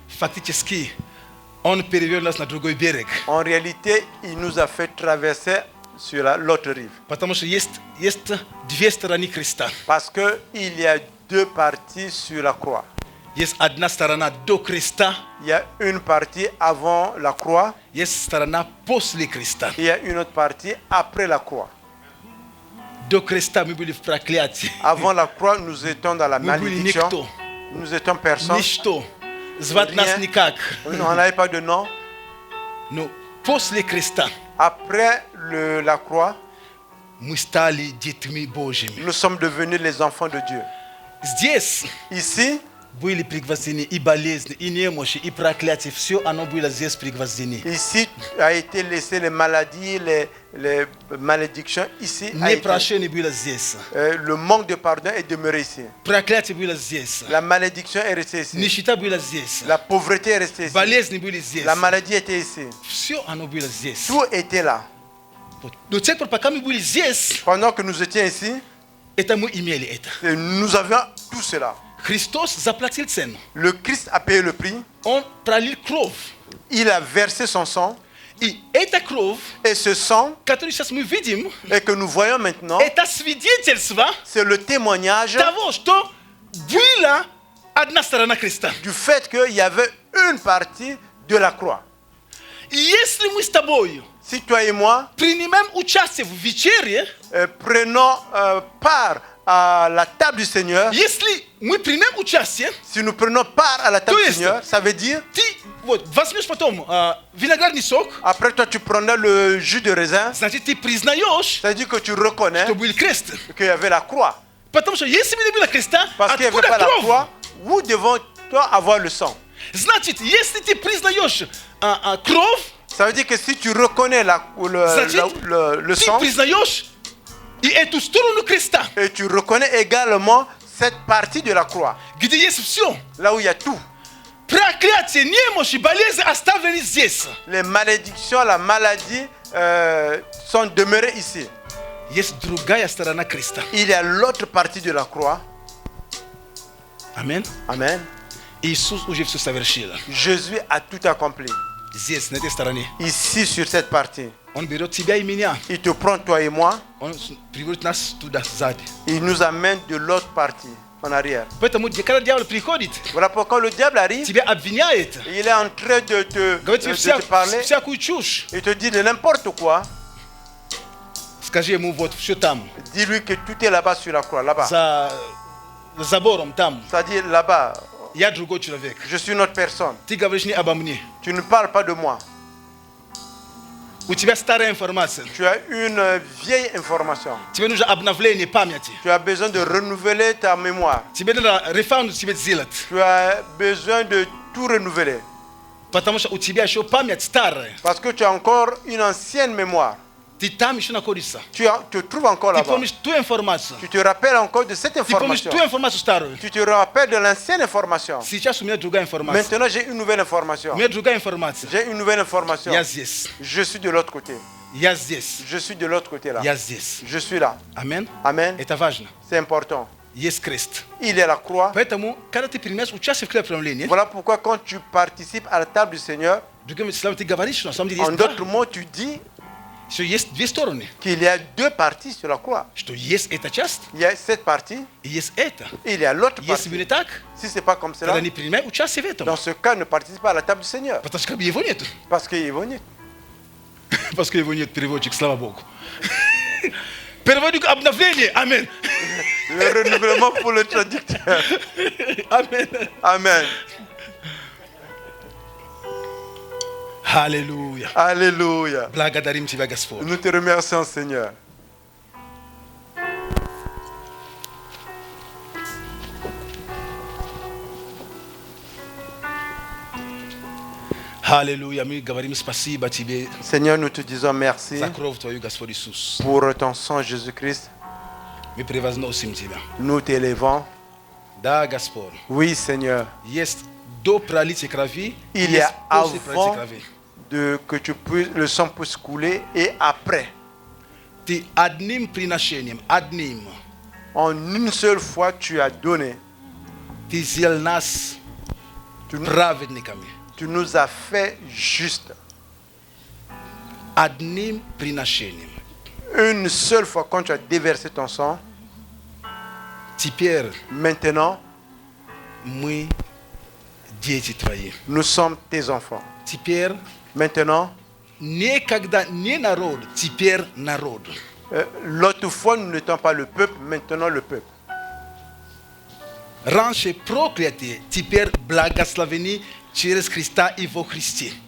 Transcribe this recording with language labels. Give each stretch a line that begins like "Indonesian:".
Russian: фактически Он перевел нас на другой берег.
French: en réalité, il nous a fait traverser sur l'autre rive.
Russian: Потому что есть две стороны креста.
French: Parce qu'il y a deux parties sur la croix.
Russian: Есть одна сторона до креста,
French: Il y a une partie avant la croix,
Russian: есть сторона после креста.
French: et il y a une autre partie après la croix.
Russian: До креста мы были в проклятии.
French: Avant la croix, nous étions dans la
Russian: Мы были
French: malédiction.
Russian: никто.
French: Nous étions personne.
Russian: Ничто. Звать нас
French: Rien.
Russian: никак.
French: On n'avait pas de nom.
Russian: Но после креста
French: Après la croix,
Russian: мы стали детьми Божьими.
French: nous sommes devenus les enfants de Dieu.
Russian: Здесь
French: Ici,
Russian: были пригвоздены и болезни, и немощи, и проклятия. Все оно было здесь пригвоздены.
French: ici a été laissé les maladies, les malédictions. Ici, a été,
Russian: Непрощение было здесь.
French: le manque de pardon est demeuré ici.
Russian: Проклятие было здесь.
French: La malédiction est restée ici.
Russian: Нищета была здесь.
French: La pauvreté est restée ici.
Russian: Болезни были здесь.
French: La maladie était ici.
Russian: Все оно было здесь.
French: Tout était là.
Russian: До тех пор, пока мы были здесь,
French: Pendant que nous étions ici,
Russian: это мы имели это.
French: nous avions tout cela.
Russian: Христос заплатил цену.
French: Le Christ a payé le prix.
Russian: Он пролил кровь.
French: Il a versé son sang.
Russian: И эта кровь,
French: Et ce sang,
Russian: которую сейчас мы видим,
French: et que nous voyons maintenant,
Russian: это свидетельство
French: c'est le témoignage
Russian: того, что было одна сторона креста.
French: du fait qu'il y avait une partie de la croix.
Russian: Если мы с тобой
French: Si toi et moi
Russian: принимаем участие в вечере,
French: prenons part à la table du Seigneur,
Russian: если мы примем участие,
French: si nous prenons part à la table
Russian: То
French: du
Russian: есть-
French: Seigneur, ça veut dire,
Russian: ты вот возьмешь потом виноградный сок,
French: après toi tu prenais le jus de raisin,
Russian: значит, ты признаешь,
French: ça veut dire que tu reconnais
Russian: что был крест.
French: qu'il y avait la croix.
Russian: Потому что если бы не было креста,
French: Parce qu'il n'y avait
Russian: откуда
French: pas la
Russian: кровь?
French: croix, où devons-nous avoir le sang?
Russian: Значит, если ты признаешь кровь,
French: Ça veut dire que si tu reconnais
Russian: значит,
French: le sang,
Russian: признаешь и эту сторону креста,
French: et tu reconnais également cette partie de la croix,
Russian: где есть все.
French: là où il y a tout.
Russian: Проклятие, немощь и болезнь оставлены здесь.
French: Les malédictions, la maladie sont demeurées ici.
Russian: Есть другая сторона креста.
French: Il y a l'autre partie de la croix.
Russian: Аминь.
French: Amen.
Russian: Иисус уже все совершил.
French: Jésus a tout accompli.
Russian: Здесь, на этой стороне.
French: Ici, sur cette partie.
Russian: Он берет тебя и меня.
French: Il te prend, toi et moi,
Russian: Он приводит нас туда, сзади.
French: il nous amène de l'autre partie, en arrière.
Russian: Поэтому, когда дьявол приходит,
French: Voilà pourquoi le diable arrive,
Russian: тебя обвиняет.
French: il est en train de
Russian: Говорит тебе
French: te parler,
Russian: всякую чушь.
French: il te dit de n'importe quoi.
Russian: Скажи ему, вот, все там.
French: Dis-lui que tout est là-bas sur la croix, là-bas.
Russian: За забором там.
French: C'est-à-dire là-bas,
Russian: Я другой человек.
French: je suis une autre personne.
Russian: Ты говоришь не обо мне.
French: Tu ne parles pas de moi.
Russian: У тебя старая информация.
French: Tu as une vieille information.
Russian: Тебе нужно обновление памяти.
French: Tu as besoin de renouveler ta mémoire.
Russian: Тебе надо рефаунд себе сделать.
French: Tu as besoin de tout renouveler.
Russian: Потому что у тебя еще память старая.
French: Parce que tu as encore une ancienne mémoire.
Russian: Ты там еще находишься.
French: Tu te trouves encore
Russian: Ты
French: là-bas.
Russian: помнишь ту информацию.
French: Tu te rappelles encore de cette
Russian: Ты помнишь
French: information.
Russian: ту информацию старую.
French: Tu te rappelles de l'ancienne information.
Russian: Сейчас у меня другая информация.
French: Maintenant, j'ai une nouvelle information.
Russian: У меня другая информация.
French: J'ai une nouvelle information.
Russian: Я здесь.
French: Je suis de l'autre côté.
Russian: Я здесь.
French: Je suis de l'autre côté là.
Russian: Я здесь.
French: Je suis là.
Russian: Амин.
French: Amen.
Russian: Это важно.
French: C'est important.
Russian: Есть крест.
French: Il est la croix.
Russian: Поэтому, когда ты принимаешь участие в хлебопреломлении,
French: Voilà pourquoi quand tu participes à la table du Seigneur,
Russian: другими словами, ты говоришь, что на самом деле
French: en
Russian: есть два.
French: d'autres mots, tu dis
Russian: Что есть две стороны.
French: qu'il y a deux parties sur la croix.
Russian: Что есть эта часть
French: Il y a cette partie
Russian: и есть это.
French: et il y a l'autre
Russian: Если бы
French: partie.
Russian: не так,
French: Si ce n'est pas comme cela,
Russian: тогда не принимай участие в этом.
French: dans ce cas, ne participe pas à la table du Seigneur.
Russian: Потому что как бы его нет.
French: Parce qu'il est venu. Parce que
Russian: его нет переводчик, слава Богу. Переводчик обновление. Амин.
French: Le renouvellement pour le traducteur.
Russian: Амин.
French: Amen.
Russian: Аллилуйя.
French: Alléluia.
Russian: Благодарим Тебя, Господь.
French: Nous te remercions, Seigneur.
Russian: Аллилуйя. Мы говорим спасибо Тебе
French: Seigneur, nous te disons merci
Russian: за кровь Твою, Господь Иисус.
French: pour ton sang, Jésus-Christ.
Russian: Мы превозносим Тебя.
French: Nous t'élevons.
Russian: Да, Господь.
French: Oui, Seigneur.
Russian: Есть до пролития крови,
French: Il y
Russian: есть
French: a
Russian: после пролития
French: avant
Russian: крови.
French: que le sang puisse couler et après.
Russian: Ты одним приношением, одним,
French: En une seule fois, tu as donné.
Russian: Ты сделал нас
French: Tu,
Russian: праведниками.
French: tu nous as fait juste.
Russian: Одним приношением.
French: Une seule fois, quand tu as déversé ton sang,
Russian: Теперь
French: maintenant,
Russian: мы дети Твои.
French: nous sommes tes enfants.
Russian: Теперь
French: Maintenant,
Russian: никогда не народ, теперь народ.
French: l'autre fois, nous n'étions pas le peuple, maintenant le peuple.
Russian: Раньше проклятые, теперь благословены через Христа и во Христе.